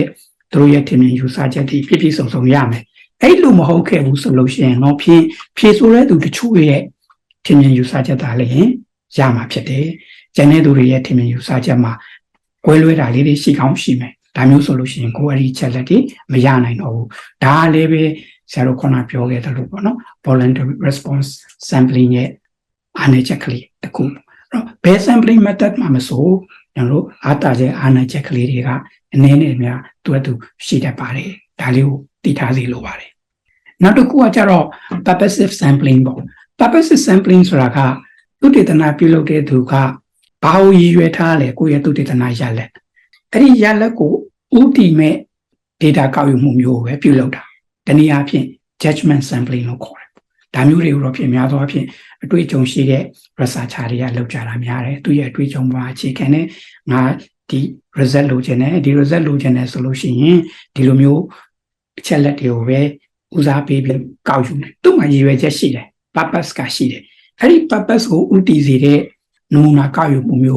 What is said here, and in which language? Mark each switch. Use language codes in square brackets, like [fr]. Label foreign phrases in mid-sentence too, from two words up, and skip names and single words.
[my] သူတို့ရဲ့ထင်မြင်ယူဆချက်တွေပြည့်စုံစုံရမယ်အဲ့လိုမဟုတ်ခဲ့ဘူးဆိုလို့ရှိရင်တော့ဖြင့်ဖြည့်ဆိုတဲ့သူတချို့ရဲ့ထင်မြင်ယူဆချက်သားလည်းရမှာဖြစ်တယ်ကျန်တဲ့သူတွေရဲ့ထင်မြင်ယူဆချက်မှာကွဲလွဲတာလေးတွေရှိကောင်းရှိမယ်ဒါမျိုးဆိုလို့ရှိရင်ကိုယ်အဲ့ဒီချက်လက်တွေမရနိုင်တော့ဘူးဒါလည်းပဲဆရာတို့ခုနပြောခဲ့တယ်လို့ပေါ့နော် [en] voluntary response sampling [my] ရဲ့အားနည်းချက်ကလေးတစ်ခုအဲ့တော့ဘယ် [en] sampling method [my] မှာမဆိုကျွန်တော်တို့အားတာချက်အားနည်းချက်ကလေးတွေကအန ည်းနဲ့များသူရှိတတ်ပါတယ်ဒါလေးကိုသိထားစီလိုပါတယ်နောက်တစ်ခုကကျတော့ [en] purposive sampling [my] ပေါ့ [en] purposive sampling [my] ဆိုတာကသုတေသနပြုလုပ်တဲ့သူကဘာကိုရည် ရွယ်ထားလဲကိုယ့်ရဲ့သုတေသနရလဒ်အဲ့ဒီရလဒ်ကိုဥတီမဲ့ data ကောက်ယူမှုမျိုးပဲပြုလုပ်တာတနည်း အားဖြင့် [en] judgment sampling [my] လို့ခေါ်တယ်ဒါမျိုးတွေကိုတော့ဖြစ်များသောအားဖြင့်အတွေ့အကြုံရှိတဲ့ researcher တွေကလုပ်ကြတာများတယ်သူရဲ့အတွေ့အကြုံပါအခြေခံနဲ့ငါဒီ result လိုချင်တယ်ဒီ result လိုချင်တယ်ဆိုလို့ရှိရင်ဒီလိုမျိုးအချက်လက်တွေကိုပဲဦးစားပေးပြီးကောက်ယူတယ်သူ့မှာရည်ရွယ်ချက်ရှိတယ် purpose ကရှိတယ်အဲ့ဒီ purpose ကိုဥတည်စေတဲ့နမူနာကောက်ယူမှုမျိုး